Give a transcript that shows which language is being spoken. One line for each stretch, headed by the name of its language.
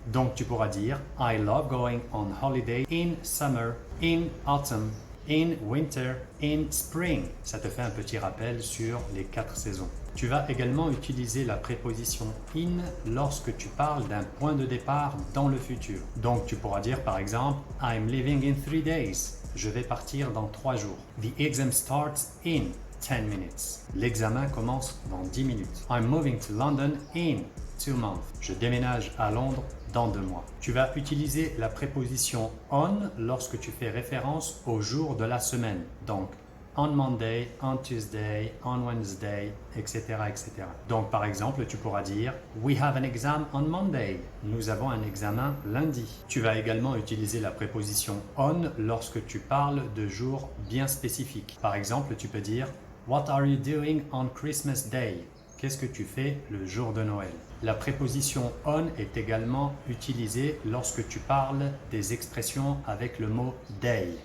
French: Donc tu pourras dire
English: I love going on holiday in summer, in autumn, in winter, in spring.
French: Ça te fait un petit rappel sur les 4 saisons. Tu vas également utiliser la préposition in lorsque tu parles d'un point de départ dans le futur. Donc tu pourras dire par exemple
English: I'm leaving in 3 days.
French: Je vais partir dans 3 jours.
English: The exam starts in 10 minutes.
French: L'examen commence dans 10 minutes.
English: I'm moving to London in 2 months.
French: Je déménage à Londres dans 2 mois. Tu vas utiliser la préposition on lorsque tu fais référence au jour de la semaine. Donc,
English: on Monday, on Tuesday, on Wednesday,
French: etc., etc. Donc, par exemple, tu pourras dire
English: We have an exam on Monday.
French: Nous avons un examen lundi. Tu vas également utiliser la préposition on lorsque tu parles de jours bien spécifiques. Par exemple, tu peux dire
English: What are you doing on Christmas Day?
French: Qu'est-ce que tu fais le jour de Noël? La préposition on est également utilisée lorsque tu parles des expressions avec le mot day.